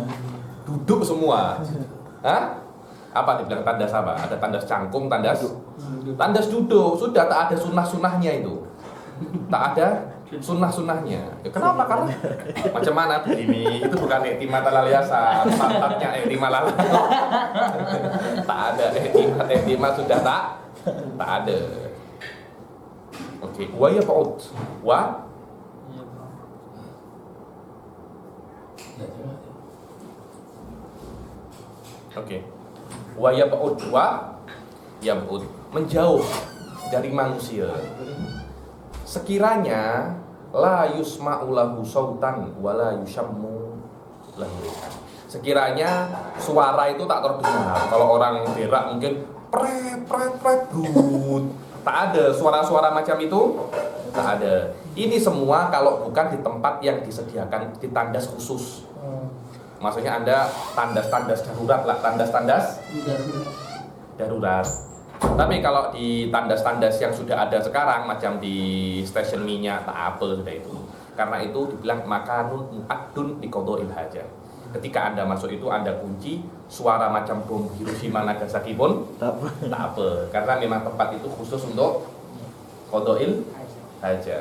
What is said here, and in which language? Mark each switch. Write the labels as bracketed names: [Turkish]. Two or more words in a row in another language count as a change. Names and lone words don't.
[Malay] Duduk semua. Hah? Apa dibilang tandas apa? Ada tandas cangkung, tandas duduk. Sudah tak ada sunnah-sunnahnya itu. Tak ada sunnah-sunnahnya. Ya, kenapa? Karena macam mana ini? Itu bukan [Arabic] اعتماد على اليسار, [Malay] pantatnya [Arabic] اعتماد على. [Malay] Tak ada iktimat sudah tak ada. Oke, [Arabic] و يقوت. Oke. ويبعد [Malay] menjauh dari manusia. [Arabic] Sekiranya لا يسمع له صوتا ولا يشم له. [Malay] Sekiranya suara itu tak terdengar. Kalau orang berak mungkin pret brut. Tak ada suara-suara macam itu. Tak ada. Ini semua kalau bukan di tempat yang disediakan di tandas khusus. Maksudnya Anda tandas-tandas darurat lah, tandas-tandas darurat. Tapi kalau di tandas-tandas yang sudah ada sekarang, macam di stasiun minyak, tak apa sudah itu. Karena itu dibilang [Arabic] مكان معد لقضاء الحاجة. [Malay] Ketika Anda masuk itu Anda kunci, suara macam bom Hiroshima Nagasaki pun tak apa. Karena memang tempat itu khusus untuk [Arabic] قضاء الحاجة.